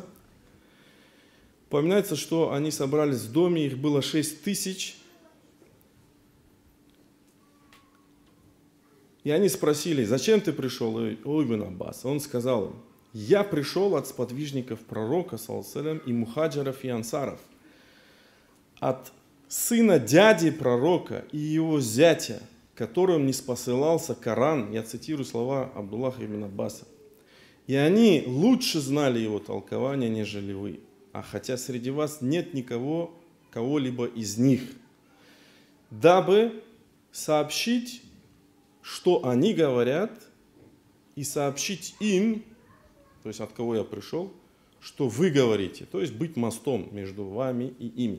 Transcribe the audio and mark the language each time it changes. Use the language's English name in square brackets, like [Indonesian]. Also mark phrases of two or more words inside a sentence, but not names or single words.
[Russian] Упоминается, что они собрались в доме, их было 6000. И они спросили: зачем ты пришел, о ибн Аббас? Он сказал им: я пришел от сподвижников пророка, [Arabic] صلى الله عليه وسلم, [Russian] и мухаджиров и ансаров, от сына дяди пророка и его зятя, которым не спосылался Коран, я цитирую слова Абдуллаха ибн Аббаса, и они лучше знали его толкование, нежели вы, а хотя среди вас нет никого, кого-либо из них, дабы сообщить, что они говорят, и сообщить им, то есть от кого я пришел, что вы говорите, то есть быть мостом между вами и ими.